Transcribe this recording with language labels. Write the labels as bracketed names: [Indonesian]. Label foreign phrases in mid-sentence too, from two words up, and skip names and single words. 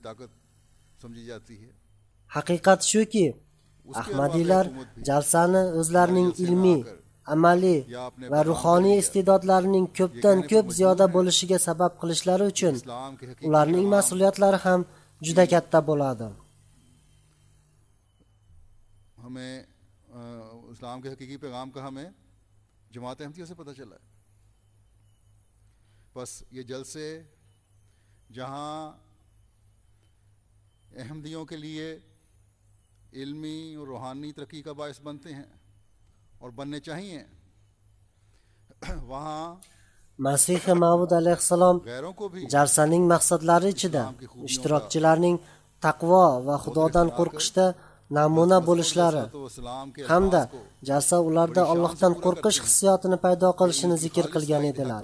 [Uzbek] Haqiqat shuki, Ahmadiylar jalsani o'zlarining ilmiy, amaliy va ruhoniy iste'dodlarining ko'pdan ko'p ziyoda bo'lishiga sabab qilishlari uchun ularning mas'uliyatlari ham juda katta bo'ladi. [Urdu] اسلام کے حقیقی پیغام کا ہمیں جماعت احمدیہ سے پتہ چلا ہے. بس یہ جلسے جہاں احمدیوں کے لیے علمی اور روحانی ترقی کا باعث بنتے ہیں اور بننے چاہئیں، وہاں [Uzbek] Masih Maud alayhissalom jalsaning maqsadlari ichida ishtirokchilarning taqvo va Xudodan qo'rqishda namuna bo'lishlari hamda jalsa ularda Allohdan qo'rqish hissiyotini paydo qilishini zikr qilgan edilar.